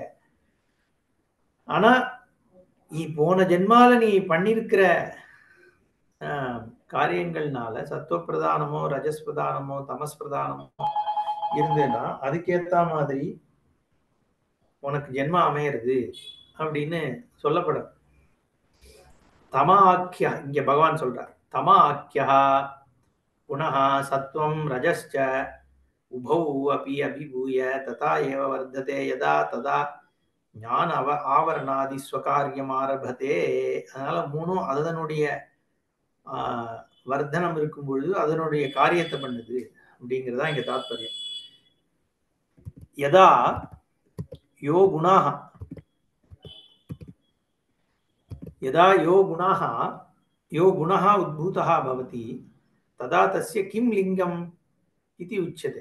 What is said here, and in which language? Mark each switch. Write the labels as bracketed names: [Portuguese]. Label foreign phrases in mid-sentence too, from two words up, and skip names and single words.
[Tamil] ஆனா நீ போன ஜென்மால நீ பண்ணிருக்கிற காரியங்கள்னால சத்துவ பிரதானமோ ரஜஸ் பிரதானமோ தமஸ் பிரதானமோ இருந்ததுன்னா அதுக்கேத்த மாதிரி உனக்கு ஜென்மா அமையிறது அப்படின்னு சொல்லப்படும். [Sanskrit] तम आख्यः, [Tamil] இங்க பகவான் சொல்றார், [Sanskrit] तम आख्यः पुनः सत्त्वं रजश्च उभौ अपि अभिभूय तथा एव वर्तते यथा तथा ज्ञान आवरणादि स्वकार्यम् आरभते. [Tamil] அதனால மூணும் அதனுடைய வர்த்தனம் இருக்கும் பொழுது அதனுடைய காரியத்தை பண்ணுது அப்படிங்கிறதா இங்க தாத்பரியம். [Sanskrit] यदा यो गुणः यदा यो गुणः उद्भूतः भवति तदा तस्य किं लिङ्गम् इति उच्यते.